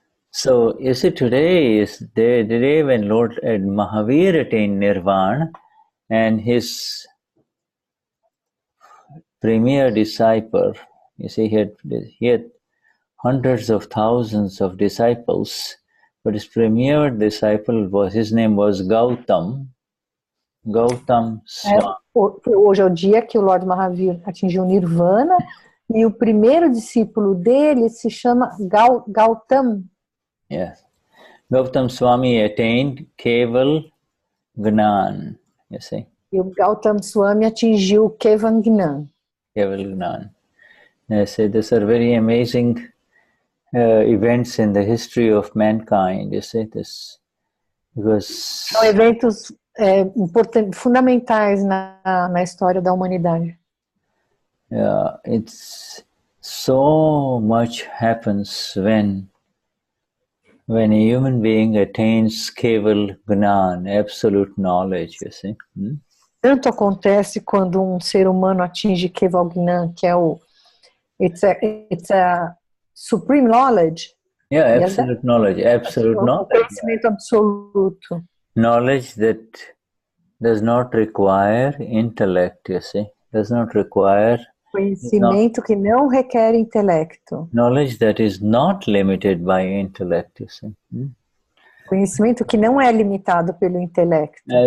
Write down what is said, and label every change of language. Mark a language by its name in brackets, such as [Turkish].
[English] So you see, today is the day when Lord Mahavir attained Nirvana, and his premier disciple, you see, he had hundreds of thousands of disciples, but his premier disciple his name was Gautam Swami. [Portuguese] Hoje é o dia que o Lord Mahavir atingiu Nirvana, e o primeiro discípulo dele se chama Gautam. [English] Yes. Gautam Swami attained Keval Gnan, you see. [Portuguese] E o Gautam Swami atingiu Keval Gnan. [English] Keval Gnan. I say these are very amazing events in the history of mankind, you see this, because [Portuguese] são eventos fundamentais na história da humanidade. [English] Yeah, it's so much happens when a human being attains Keval Gnan, absolute knowledge, you see. [Portuguese] Tanto acontece quando um ser humano atinge Keval Gnan, que é [English] it's a supreme knowledge. Yeah, absolute knowledge, absolute knowledge. [Portuguese] Conhecimento absoluto. [English] Knowledge that does not require intellect, you see. Does not require [Portuguese] conhecimento que não requer intelecto. [English] Knowledge that is not limited by intellect, you see. [Portuguese] Conhecimento que não é limitado pelo intelecto.